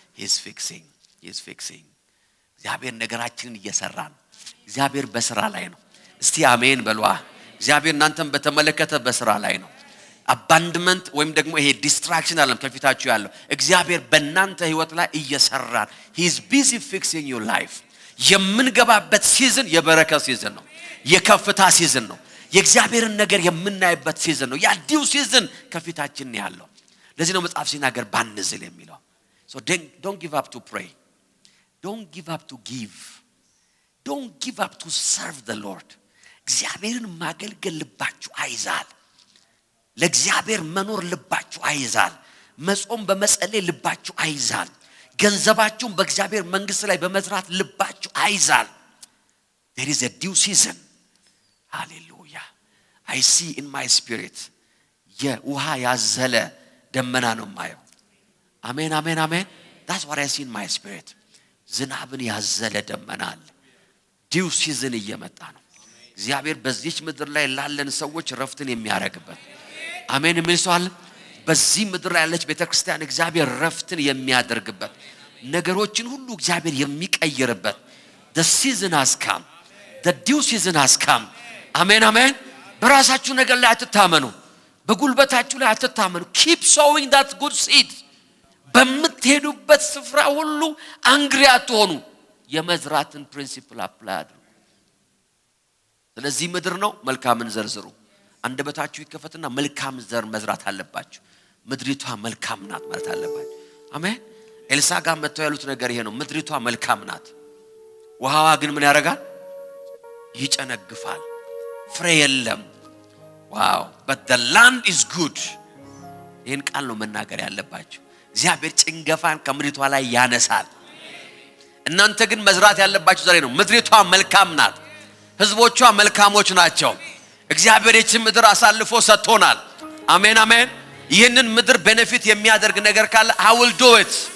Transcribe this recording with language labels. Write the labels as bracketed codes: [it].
[en] he's fixing. [am] እግዚአብሔር ነገራችንን እየሰራ ነው። እግዚአብሔር በስራ ላይ ነው። እስቲ አሜን በሏ። እግዚአብሔር እናንተን በተመለከተ በስራ ላይ ነው። አባንድመንት ወይም ደግሞ ይሄ ዲስትራክሽን አለም ከፊታችሁ ያለው እግዚአብሔር በእናንተ ህይወት ላይ እየሰራ [en] he's busy fixing your life. [am] የምንገባበት ሲዝን የበረከት ሲዝን ነው። የከፍታ ሲዝን ነው። የእግዚአብሔርን ነገር የምናይበት ሲዝን ነው። ያዲው ሲዝን ከፊታችን ያለው ለዚህ ነው መጽሐፍ ሲናገር ባንዝል የሚለው። [en] so don't give up to pray. don't give up to give. don't give up to serve the Lord. [am] እግዚአብሔርን ማገልገል ልባችሁ አይዛል። ለእግዚአብሔር መኖር ልባችሁ አይዛል። መጾም በመጸለይ ልባችሁ አይዛል። ገንዘባችሁን በእግዚአብሔር መንግስት ላይ በመዝራት ልባችሁ አይዛል። [en] there is a due season. hallelujah. I see in my spirit [am] የውሃ ያዘለ ደመና ነው ማየው። አሜን አሜን አሜን። [en] that's what I see in my spirit. [am] ዝናብን ያዘለ ደመና አለ። due season እየመጣ ነው። እግዚአብሔር በዚህች ምድር ላይ ላለን ሰዎች ረፍትን የሚያረግበት አሜን የሚልሷል። በዚህ ምድር ላይ ያለች ቤተክርስቲያን እግዚአብሔር ረፍትን የሚያደርግበት ነገሮችን ሁሉ እግዚአብሔር የሚቀይርበት [en] the season has come. the due season has come. [am] አሜን አሜን። በራሳችሁ ነገር ላይ አትታመኑ። [en] በጉልበታችሁ ላይ አትታመኑ። keep sowing that good seed. [am] በምትሄዱበት ስፍራ ሁሉ አንግሪ አትሆኑ። የመዝራትን ፕሪንሲፕል አፕላይ አድርጉ። ስለዚህ ምድር ነው መልካምን ዘርዝሩ። አንደበታችሁ ይከፈትና መልካም ዘር መዝራት አለባችሁ። ምድሪቷ መልካም ናት ማለት አለባችሁ። አሜን። ኤልሳ ጋር መጥተው ያሉት ነገር ይሄ ነው። ምድሪቷ መልካም ናት፣ ውሃዋ ግን ምን ያደርጋል? ይጨነግፋል፣ ፍሬ የለም። ዋው [en] but the land is good. [am] ይሄን ቃል ነው መናገር ያለባችሁ። እግዚአብሔር ጭንገፋን ከምድሪቷ ላይ ያነሳል። እናንተ ግን መዝራት ያለባችሁ ዛሬ ነው። ምድሪቷ መልካም ናት፣ ህዝቦቿ መልካሞች ናቸው። እግዚአብሔር ይህችን ምድር አሳልፎ ሰጥቶናል። አሜን አሜን። ይህንን ምድር ቤኔፊት የሚያደርግ ነገር ካለ [en] I will do it.